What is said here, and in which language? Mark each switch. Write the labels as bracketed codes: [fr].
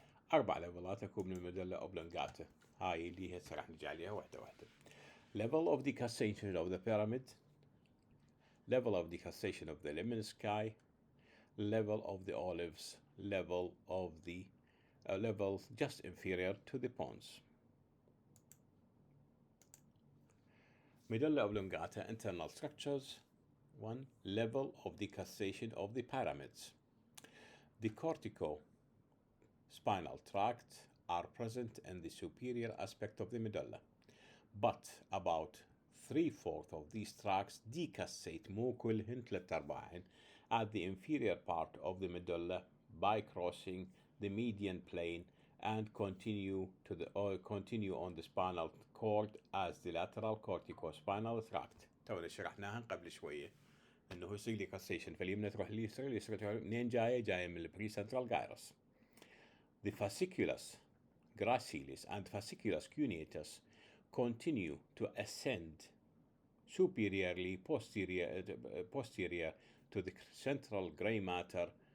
[ar] 4 ليفلات تكون من الميدولا اوبلونجاتا، هاي اللي هسه راح نجي عليها واحدة واحدة. [en] Level of decussation of the pyramid, level of decussation of the lemnisci, level of the olives, level of the level just inferior to the pons. Medulla oblongata internal structures. 1. Level of decussation of the pyramids. The cortico-spinal tract are present in the superior aspect of the medulla, but about 3/4 of these tracts decussate [ar] مو كلهن [en] 3/4 at the inferior part of the medulla by crossing the median plane and continue on the spinal cord as the lateral corticospinal tract. [ar] تونا شرحناها قبل شويه انه يصير decussation، فاليمنى تروح لليسرى، اليسرى تروح منين جايه من البريسنترال gyrus. [en] The fasciculus gracilis and fasciculus cuneatus continue to ascend superiorly posterior to the central gray matter.